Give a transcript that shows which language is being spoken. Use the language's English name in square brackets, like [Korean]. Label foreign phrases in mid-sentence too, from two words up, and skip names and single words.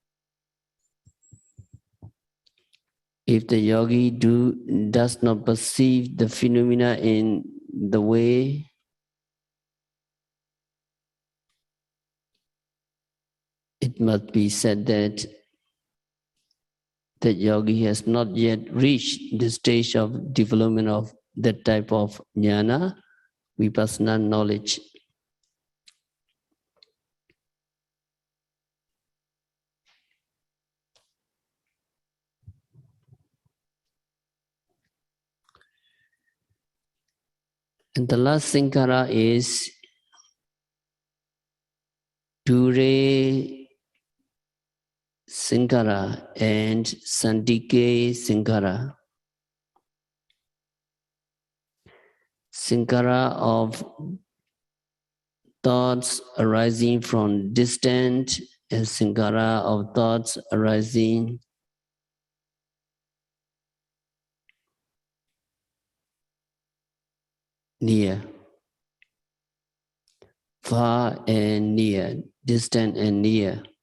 [English] If the yogi does not perceive the phenomena in the way, it must be said that the yogi has not yet reached the stage of development of that type of jnana, vipassana knowledge. And the last sankhara is [Pali] Dure sankhara [English] and [Pali] Sandike sankhara. [English] Sankhara of thoughts arising from distant and sankhara of thoughts arising near, far and near, distant and near.